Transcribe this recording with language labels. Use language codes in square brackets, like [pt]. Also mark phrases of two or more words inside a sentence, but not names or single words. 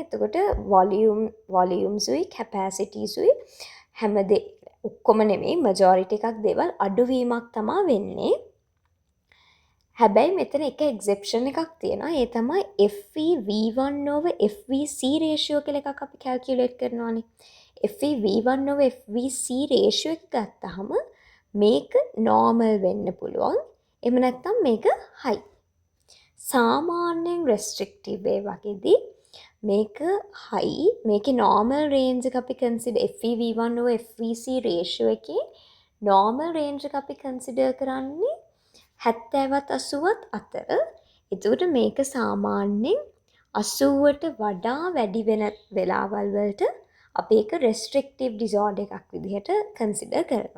[si] එතකොට volumes උයි capacities උයි හැමදේ ඔක්කොම නෙමෙයි majority එකක් දේවල් අඩුවීමක් තමයි වෙන්නේ. හැබැයි මෙතන එක exception එකක් තියෙනවා. ඒ තමයි [en] FeV1 over FVC ratio [si] කියලා එකක් අපි calculate කරනවානේ. [en] FeV1 over FVC ratio [si] එක ගත්තාම මේක normal වෙන්න පුළුවන්. එහෙම නැත්නම් මේක high. සාමාන්‍යයෙන් restrictive වේ වගේදී මේක high. මේකේ [en] normal range [si] එක අපි [en] consider FeV1 over FVC ratio [si] එකේ [en] normal range [si] එක අපි consider කරන්නේ 70ත් 80ත් අතර. එතකොට මේක සාමාන්‍යයෙන් 80ට වඩා වැඩි වෙන වෙලාවල් වලට අපි ඒක [en] restrictive disorder [si] එකක් විදිහට consider කරනවා.